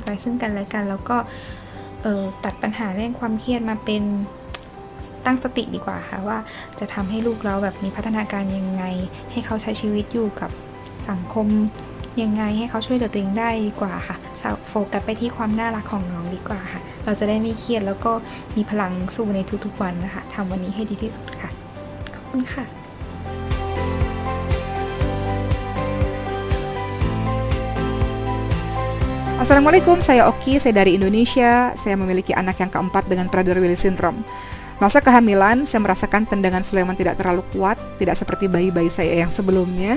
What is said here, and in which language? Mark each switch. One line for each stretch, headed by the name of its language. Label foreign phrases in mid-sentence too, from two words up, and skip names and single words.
Thai: ใจซึ่งกันและกัน แล้วก็ตัดปัญหาเรื่องความเครียดมาเป็นตั้งสติดีกว่าค่ะว่าจะทำให้ลูกเราแบบมีพัฒนาการยังไง ให้เขาใช้ชีวิตอยู่กับสังคมยังไงให้เขาช่วยเหลือตัวเองได้ดีกว่าค่ะโฟกัสไปที่ความน่ารักของน้องดีกว่าค่ะ เราจะได้ไม่เครียดแล้วก็มีพลังสู้ในทุกๆวันนะคะทำวันนี้ให้ดีที่สุดค่ะขอบคุณค่ะ
Indonesian: Assalamualaikum, saya Oki, saya dari Indonesia. Saya memiliki anak yang keempat dengan Prader-Willi syndrome. Masa kehamilan, saya merasakan tendangan Sulaiman tidak terlalu kuat, tidak seperti bayi-bayi saya yang sebelumnya.